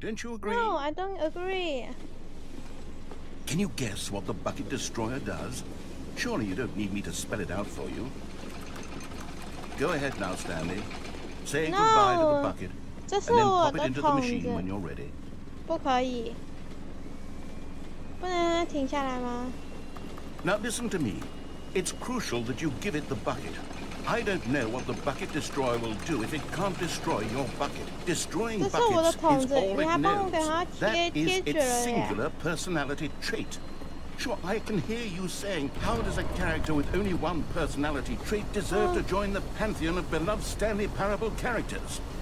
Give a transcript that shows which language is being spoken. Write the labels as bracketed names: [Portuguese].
[English] Don't you agree? No, I don't agree. Can you guess what the Bucket Destroyer does? Surely you don't need me to spell it out for you. Go ahead now, Stanley. Say goodbye to the bucket, and then pop it into the machine when you're ready. [Chinese] 不可以，不能让它停下来吗？ [English] Now listen to me. It's crucial that you give it the bucket. I don't know what the Bucket Destroyer will do if it can't destroy your bucket. Destroying buckets is all it knows. That is its singular personality trait. Sure, I can hear you saying, how does a character with only one personality trait deserve to join the pantheon of beloved Stanley Parable characters?